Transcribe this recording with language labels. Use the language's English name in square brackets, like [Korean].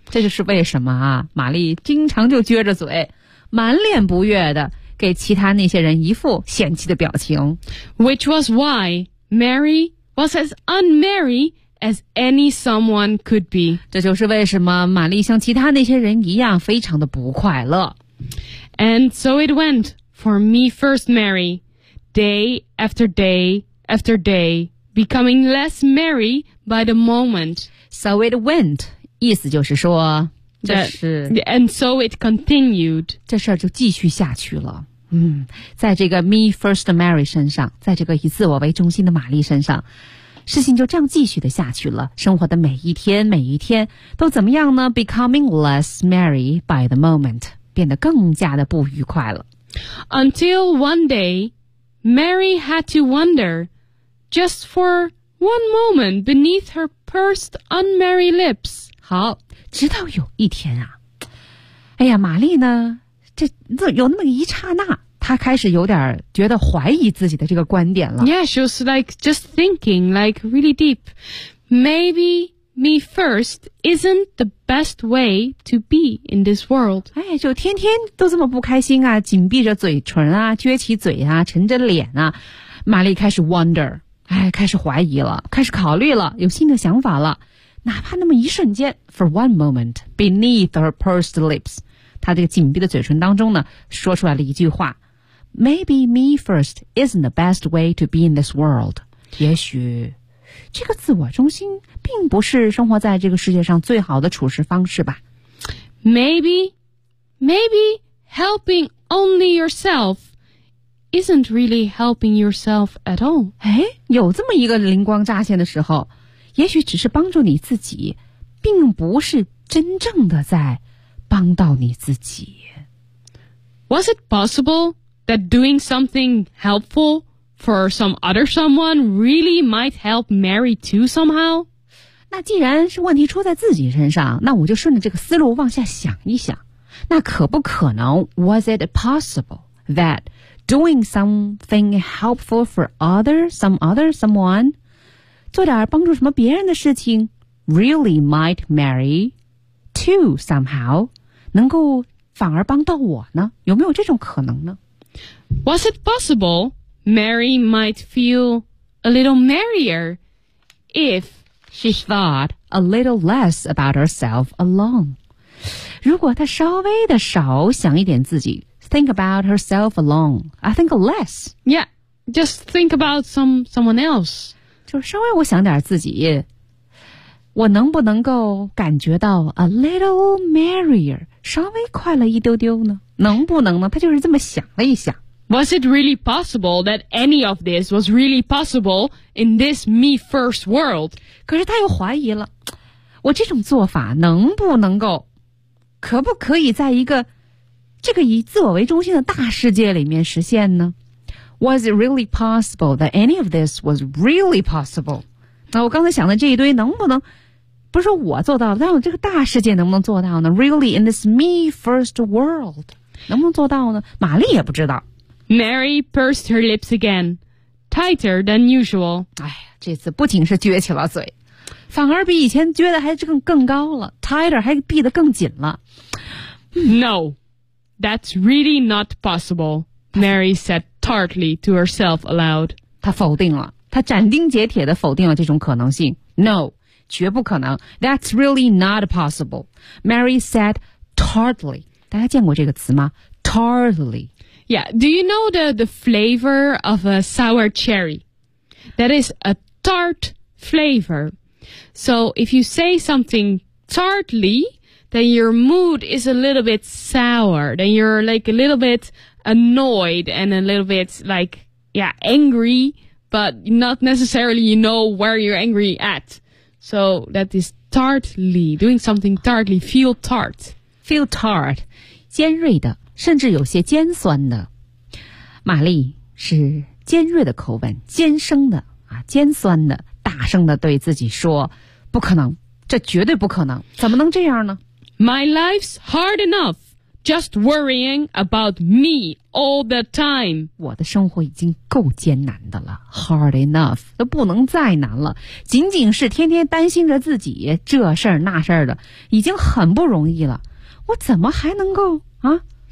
[Chinese] 这就是为什么啊，玛丽经常就撅着嘴，满脸不悦的给其他那些人一副嫌弃的表情。 [English] Which was why Mary was as unmarried as any someone could be. [Chinese] 这就是为什么玛丽像其他那些人一样非常的不快乐。 [English] And so it went for me first, Mary, day after day after day. Becoming less merry by the moment. So it went. [Chinese] 意思就是说这是 [English] And so it continued. [Chinese] 这事儿就继续下去了。在这个 me first Mary 身上，在这个以自我为中心的玛丽身上，事情就这样继续的下去了。生活的每一天每一天都怎么样呢？ [English] Becoming less merry by the moment. [Chinese] 变得更加的不愉快了。 [English] Until one day, Mary had to wonder... Just for one moment beneath her pursed unmarried lips. [Chinese] 好，直到有一天啊，哎呀，玛丽呢，这有那么一刹那，她开始有点觉得怀疑自己的这个观点了。 [English] Yeah, she was like just thinking, like really deep. Maybe me first isn't the best way to be in this world. [Chinese] 哎，就天天都这么不开心啊，紧闭着嘴唇啊，撅起嘴啊，沉着脸啊，玛丽开始 wonder. 哎，开始怀疑了，开始考虑了，有新的想法了。哪怕那么一瞬间 ， [English] for one moment beneath her pursed lips， [Chinese] 她这个紧闭的嘴唇当中呢，说出来了一句话 ： [English] Maybe me first isn't the best way to be in this world。 [Chinese] 也许，这个自我中心并不是生活在这个世界上最好的处事方式吧。 [English] Maybe helping only yourself isn't really helping yourself at all. [Chinese] 哎，有这么一个灵光乍现的时候，也许只是帮助你自己，并不是真正的在帮到你自己。 [English] Was it possible that doing something helpful for some other someone really might help Mary too somehow? [Chinese] 那既然是问题出在自己身上，那我就顺着这个思路往下想一想。那可不可能 [English] ,was it possible that doing something helpful for someone, [Chinese] 做点帮助什么别人的事情 [English] ,really might Mary too somehow, [Chinese] 能够反而帮到我呢？有没有这种可能呢？ [English] Was it possible Mary might feel a little merrier if she thought a little less about herself alone? [Chinese] 如果她稍微的少想一点自己 [English] think about herself alone, I think less. Yeah, just think about someone else. [Chinese] 就稍微我想点自己，我能不能够感觉到 [English] a little merrier, [Chinese] 稍微快乐一丢丢呢？能不能呢？他就是这么想了一想。 [English] Was it really possible that any of this was really possible in this me first world? [Chinese] 可是他又怀疑了，我这种做法能不能够，可不可以在一个这个以自我为中心的大世界里面实现呢？ [English] Was it really possible that any of this was really possible? [Chinese] 那我刚才想的这一堆能不能，不是说我做到了，但我这个大世界能不能做到呢？ [English] Really in this me first world [Chinese] 能不能做到呢？玛丽也不知道。 [English] Mary pursed her lips again, tighter than usual. [Chinese] 哎呀，这次不仅是撅起了嘴，反而比以前撅的还更高了， tighter 还闭得更紧了。 [English] No, that's really not possible, Mary said tartly to herself aloud. [Chinese] 她否定了，他斩钉截铁地否定了这种可能性。 [English] No, [Chinese] 绝不可能。 [English] That's really not possible, Mary said tartly. [Chinese] 大家见过这个词吗？Tartly. [English] Yeah, do you know the flavor of a sour cherry? That is a tart flavor. So if you say something tartly, then your mood is a little bit sour. Then you're like a little bit annoyed and a little bit like, yeah, angry. But not necessarily you know where you're angry at. So that is tartly, doing something tartly, feel tart. Feel tart, [Chinese] 尖锐的，甚至有些尖酸的。玛丽是尖锐的口吻，尖声的，尖酸的，大声的对自己说，不可能，这绝对不可能，怎么能这样呢？ [English] My life's hard enough, just worrying about me. All the time. [Chinese] 我的生活已经够艰难的了， [English] hard enough, [Chinese] 都不能再难了，仅仅是天天担心着自己这事儿那事儿的已经很不容易了，我怎么还能够啊？